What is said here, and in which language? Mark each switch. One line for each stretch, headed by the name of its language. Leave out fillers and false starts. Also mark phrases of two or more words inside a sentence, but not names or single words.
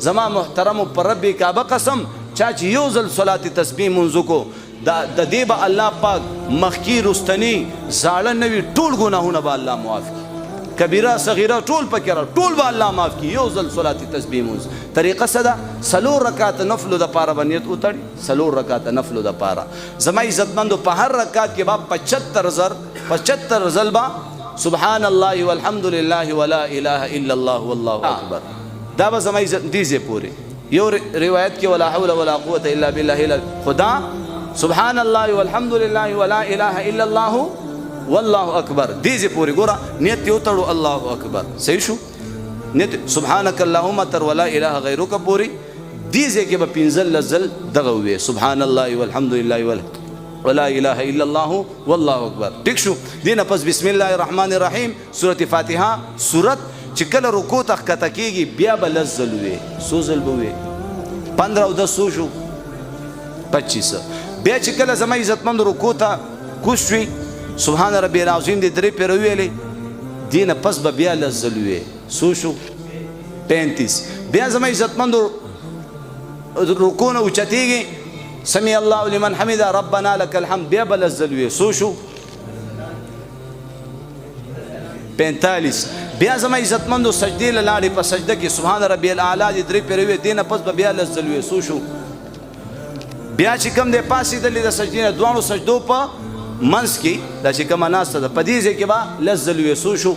Pashto: زما محترمو پر رب کعبه قسم چا چې یو ځل صلات تسبیح مونځ وکړو د دې به الله پاک مخکې رستني زاړه نوي ټول ګناهونه به الله معاف کړي، کبیره صغیره ټول پکې را ټول به الله معاف کړي. یو ځل صلات تسبیح مونځ. طریقه څه ده؟ 4 رکعات نفلو دپاره به نیت وتړي، 4 رکعات نفلو دپاره. زما عزتمندو په هر رکعت کې به 75 ځل به
Arabic: سبحان الله والحمد لله ولا اله الا الله والله اکبر.
Pashto: دا به زما عزت دې ځای پورې. یو روایت کې
Arabic: ولا حول ولا قوة الا بالله
Pashto: خدا
Arabic: سبحان الله والحمد لله ولا اله الا الله والله اکبر
Pashto: دې ځای پورې ګوره نیت یې وتړو
Arabic: الله اکبر.
Pashto: صحیح شو؟ نیت
Arabic: سبحانك اللهم
Pashto: تر
Arabic: ولا اله غیرک
Pashto: پورې دې ځای کې به 15 ځل دغه ووایې
Arabic: سبحان الله والحمد لله ولا اله الا الله والله اکبر.
Pashto: ٹھیک شو؟ دې نه پس
Arabic: بسم الله الرحمن الرحیم
Pashto: سورة فاتحه سورت چې کله رکوع ته ښکته کېږي بیا به 10 ځل ووایې، 100 ځل به ووایې، 15 او 10 څو شو 25. بیا چې کله زما عزتمند رکوع ته کوز شوي
Arabic: سبحان ربي العظیم
Pashto: دې 3 پیره وویلې، دې نه پس به بیا 10 ځل ووایې، څو شو 35. بیا زما عزتمندو رکوع نه اوچتېږي
Arabic: سمع الله لمن حمده ربنا لك الحمد
Pashto: بیا به 10 ځل ووایې، څو شو 45. بیا زما عزتمندو سجدې له لاړې په سجده کې
Arabic: سبحان ربي الاعلی
Pashto: دې 3 پیره ووایې، دې نه پس به بیا 10 ځل ووایې، څو شو. بیا چې کوم دی پاسېدلې د سجدې نه دواړو سجدو په منځ کې دا چې کومه ناسته ده په دې ځای کې به 10 ځل ووایې، څو شو.